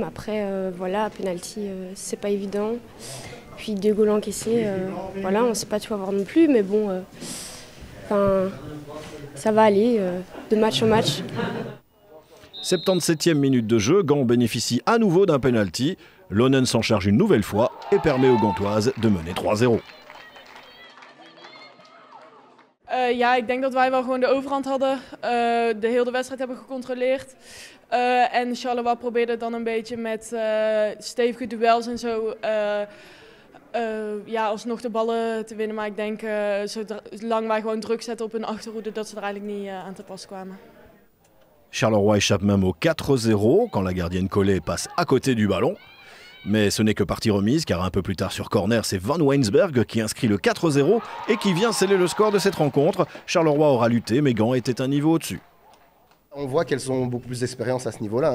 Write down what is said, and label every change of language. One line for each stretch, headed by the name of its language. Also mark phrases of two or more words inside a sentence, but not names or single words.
French: Après, voilà, penalty, c'est pas évident. Puis 2 goals encaissés, voilà, on ne sait pas tout avoir non plus, mais bon, ça va aller de match en match. 77e minute de jeu, Gand bénéficie à nouveau d'un penalty. Lonen s'en charge une nouvelle fois et permet aux Gantoises de mener 3-0.
Dutch: Ja, ik denk dat wij wel gewoon de overhand hadden. De hele wedstrijd hebben gecontroleerd. En Charleroi probeerde dan een beetje met stevige duels en zo ja, alsnog de ballen te winnen. Maar ik denk zolang wij gewoon druk zetten op hun achterhoede dat ze er eigenlijk niet aan te pas kwamen.
French: Charleroi échappe même au 4-0 quand la gardienne Collet passe à côté du ballon. Mais ce n'est que partie remise car un peu plus tard sur corner, c'est Van Weinsberg qui inscrit le 4-0 et qui vient sceller le score de cette rencontre. Charleroi aura lutté mais Gand était un niveau au-dessus. On voit qu'elles ont beaucoup plus d'expérience à ce niveau-là.